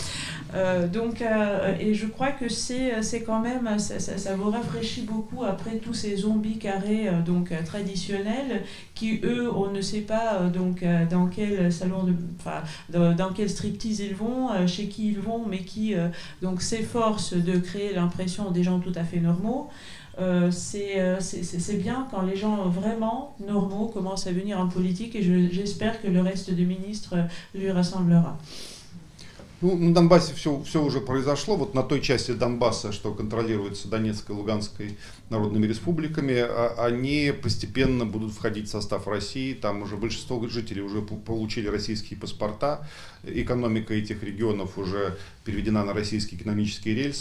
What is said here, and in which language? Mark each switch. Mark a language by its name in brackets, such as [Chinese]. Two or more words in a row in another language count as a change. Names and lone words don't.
[French] Et je crois que c'est quand même, ça vous rafraîchit beaucoup après tous ces zombies carrés traditionnels qui, eux, on ne sait pas dans quel salon, dans quel striptease ils vont, chez qui ils vont, mais qui s'efforcent de créer l'impression des gens tout à fait normaux. C'est bien quand les gens vraiment normaux commencent à venir en politique et j'espère que le reste des ministres lui rassemblera. [Russian] Ну, на Донбассе все уже произошло. Вот на той части Донбасса, что контролируется Донецкой и Луганской народными республиками, они постепенно будут входить в состав России. Там уже большинство жителей уже получили российские паспорта. Экономика этих регионов уже переведена на российские экономические рельсы.